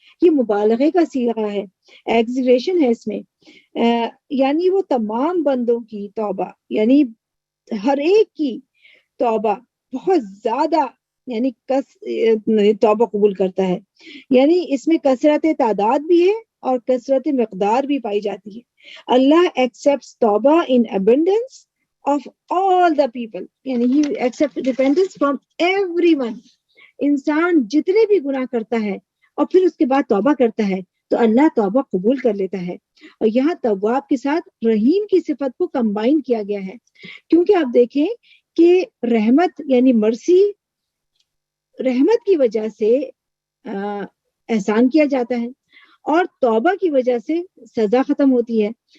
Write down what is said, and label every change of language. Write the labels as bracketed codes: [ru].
[ur] یہ مبالغے کا صیغہ ہے، ایگزیگریشن ہے اس میں، یعنی وہ تمام بندوں کی توبہ یعنی ہر ایک کی توبہ بہت زیادہ یعنی توبہ قبول کرتا ہے. یعنی اس میں کثرت تعداد بھی ہے اور کثرت مقدار بھی پائی جاتی ہے. [en] اللہ accepts توبہ in abundance of all the people، یعنی he accepts repentance from everyone. [ur] انسان جتنے بھی گناہ کرتا ہے اور پھر اس کے بعد توبہ کرتا ہے تو اللہ توبہ قبول کر لیتا ہے. اور یہاں تواب کے ساتھ رحیم کی صفت کو کمبائن کیا گیا ہے، کیونکہ آپ دیکھیں کہ رحمت یعنی مرسی، رحمت کی وجہ سے احسان کیا جاتا ہے اور توبہ کی وجہ سے سزا ختم ہوتی ہے.